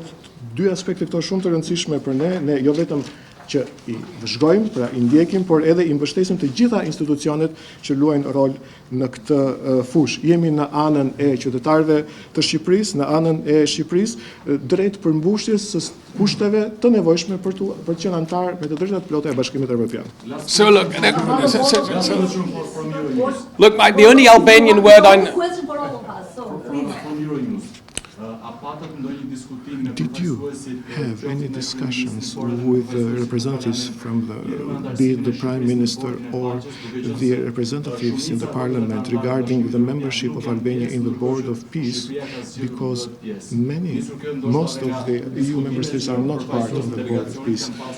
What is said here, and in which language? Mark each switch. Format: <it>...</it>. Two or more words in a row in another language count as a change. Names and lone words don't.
<sq>Dy aspekte këto shumë të rëndësishme për ne jo vetëm që I vëzhgojmë, pra I ndjekim, por edhe I mbështesim të gjitha institucionet që luajnë rol në këtë fushë. Jemi në anën e qytetarëve të Shqipërisë, në anën e Shqipërisë, drejt përmbushjes së kushteve të nevojshme për të qenë antar me të drejtat plota e Bashkimit Evropian.</sq> <en>So look, the only Albanian word I Did you have any discussions with representatives from be it the Prime Minister or the representatives in the Parliament regarding the membership of Albania in the Board of Peace, because most of the EU member states are not part of the Board of Peace.</en>